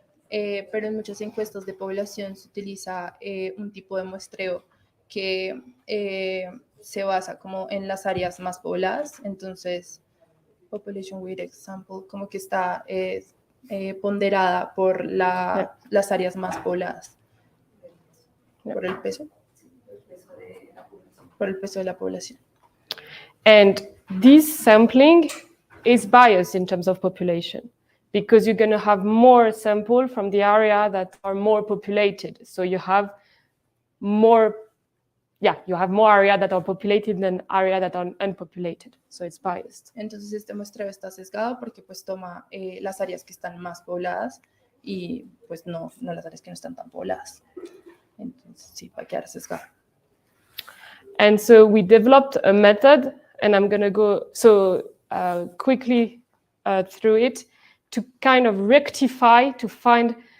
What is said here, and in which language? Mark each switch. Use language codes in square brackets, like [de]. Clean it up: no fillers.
[es] Pero en muchas encuestas de población se utiliza un tipo de muestreo que se basa como en las áreas más pobladas, entonces [en] population weighted sample [es] como que está ponderada por las áreas más pobladas. Por el peso. Por el peso de la población. [en] And this sampling is biased in terms of population, because you're going to have more sample from the area that are more populated. So you have more area that are populated than area that are unpopulated. So it's biased. [es] Entonces este muestreo está sesgado porque pues toma las áreas que están más pobladas y pues no las áreas que no están tan pobladas. Entonces sí, va a quedar sesgado. [en] And so we developed a method, and I'm going to go quickly through it to kind of rectify, to find.